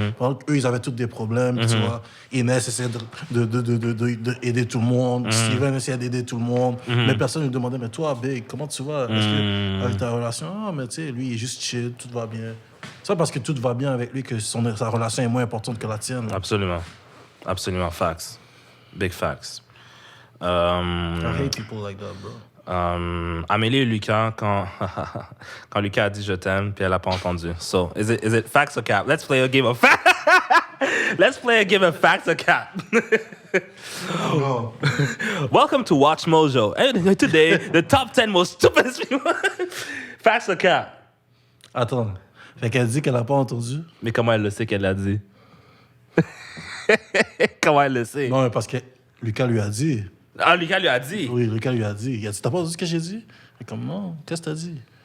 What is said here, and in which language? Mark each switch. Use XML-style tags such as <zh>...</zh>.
<fr>Pendant qu'eux, ils avaient tous des problèmes, tu vois. Inès essayait d'aider tout le monde. Steven essayait d'aider tout le monde. Mais personne ne lui demandait, mais toi, Big, comment tu vas? Est-ce que avec ta relation? Ah, mais tu sais, lui, il est juste chill, tout va bien. C'est pas parce que tout va bien avec lui que sa relation est moins importante que la tienne. Là. Absolument. Absolument.</fr> <en>Facts. Big facts. I hate people like that, bro.</en> <fr>Amélie et Lucas, quand Lucas a dit je t'aime, puis elle a pas entendu.</fr> <en>So, is it facts or cap? Let's play a game of facts. Let's play a game of facts or cap. No. Welcome to Watch Mojo. And today, the top 10 most stupidest people. Facts or cap?</en> <fr>Attends. Fait qu'elle dit qu'elle a pas entendu? Mais comment elle le sait qu'elle l'a dit? Comment elle le sait? Non, mais parce que Lucas lui a dit. Ah, Lucas lui a dit. Oui, Lucas lui a dit. Il a dit, t'as pas entendu ce que j'ai dit? Et comme, non, qu'est-ce que t'as dit?</fr>